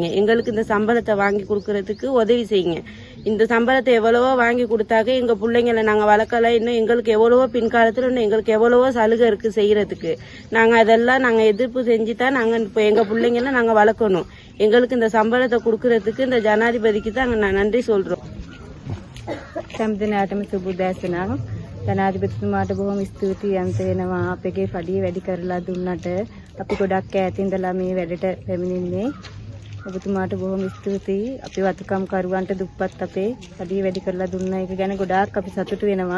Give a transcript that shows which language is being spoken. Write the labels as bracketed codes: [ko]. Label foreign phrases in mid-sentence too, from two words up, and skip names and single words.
[ta] எங்களுக்கு இந்த சம்பளத்தை வாங்கி கொடுக்கறதுக்கு உதவி செய்யுங்க. இந்த சம்பளத்தை எவ்வளவோ வாங்கி கொடுத்தாக்க எங்க பிள்ளைங்களை நாங்க வளர்க்கல. இன்னும் எங்களுக்கு எவ்வளவோ பின்காலத்துல இன்னும் எங்களுக்கு எவ்வளவோ சலுகை இருக்கு செய்யறதுக்கு. நாங்க அதெல்லாம் நாங்க எதிர்ப்பு செஞ்சுதான் நாங்க இப்ப எங்க பிள்ளைங்களை நாங்க வளர்க்கணும். எங்களுக்கு இந்த சம்பளத்தை கொடுக்கறதுக்கு இந்த ஜனாதிபதிக்கு தான் நன்றி சொல்றோம். [si] ජනාධිපතිතුමාට බොහොම ස්තුතියි අන්ත වෙනවා. අපගේ පඩිය වැඩි කරලා දුන්නට අපි ගොඩක් ඈත ඉඳලා මේ වැඩට පැමිණෙන්නේ. ඔබතුමාට බොහොම ස්තුතියි. අපි වතුකම් කරුවන්ට දුප්පත් අපේ පඩිය වැඩි කරලා දුන්න එක ගැන ගොඩාක් අපි සතුටු වෙනවා.